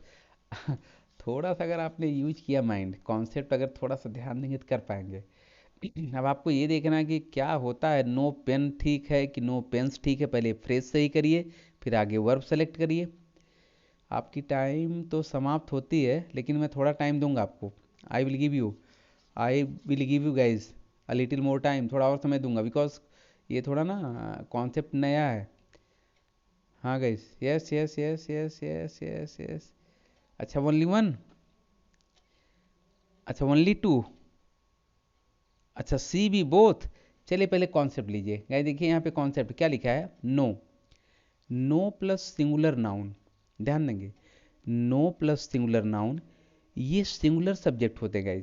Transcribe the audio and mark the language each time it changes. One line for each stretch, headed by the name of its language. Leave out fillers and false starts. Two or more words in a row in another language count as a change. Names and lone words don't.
Hindi: थोड़ा सा अगर आपने यूज किया माइंड, कॉन्सेप्ट अगर थोड़ा सा ध्यान देंगे तो कर पाएंगे। अब आपको ये देखना है कि क्या होता है,
English: no pen
Hindi: ठीक है कि
English: no pens
Hindi: ठीक है। पहले फ्रेज सही करिए, फिर आगे वर्ब सेलेक्ट करिए। आपकी टाइम तो समाप्त होती है, लेकिन मैं थोड़ा टाइम दूंगा आपको।
English: I will give you I will give you guys a little more time,
Hindi: थोड़ा और समय दूंगा, बिकॉज ये थोड़ा ना कॉन्सेप्ट नया है।
English: हाँ guys, yes yes yes yes yes yes yes। अच्छा only one, अच्छा only two, अच्छा C B both।
Hindi: चलिए पहले कॉन्सेप्ट लीजिए गाइस, देखिए यहाँ पे कॉन्सेप्ट क्या लिखा है, नो,
English: no plus singular noun,
Hindi: ध्यान देंगे,
English: no plus singular noun,
Hindi: ये
English: singular subject
Hindi: होते हैं गाइज।